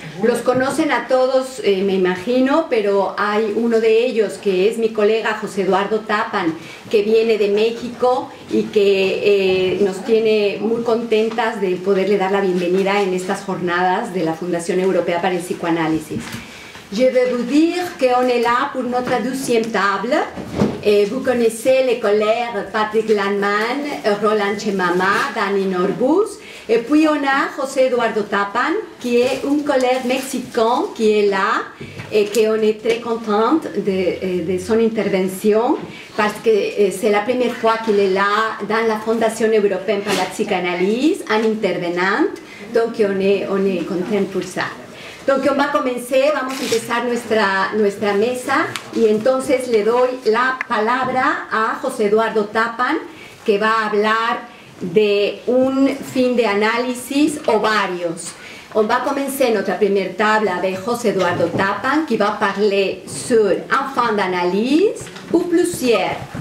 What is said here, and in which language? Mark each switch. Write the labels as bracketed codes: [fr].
[es] Los conocen a todos, me imagino, pero hay uno de ellos que es mi colega José Eduardo Tappan, que viene de México y que nos tiene muy contentas de poderle dar la bienvenida en estas jornadas de la Fundación Europea para el Psicoanálisis. [fr] Je vais vous dire qu'on est là pour notre 12e table. Vous connaissez les collègues Patrick Landman, Roland Chemama, Dani Norgus. Et puis on a José Eduardo Tappan, qui est un collègue mexicain qui est là et qu'on est très contente de son intervention parce que c'est la première fois qu'il est là dans la Fondation Européenne pour la Psychanalyse en intervenant, donc on est content pour ça. [es] Donc vamos a empezar nuestra mesa y entonces le doy la palabra a José Eduardo Tappan, que va a hablar de un fin de análisis o varios. [fr] On va commencer notre première table avec José Eduardo Tappan, qui va parler sur un fin d'analyse ou plusieurs.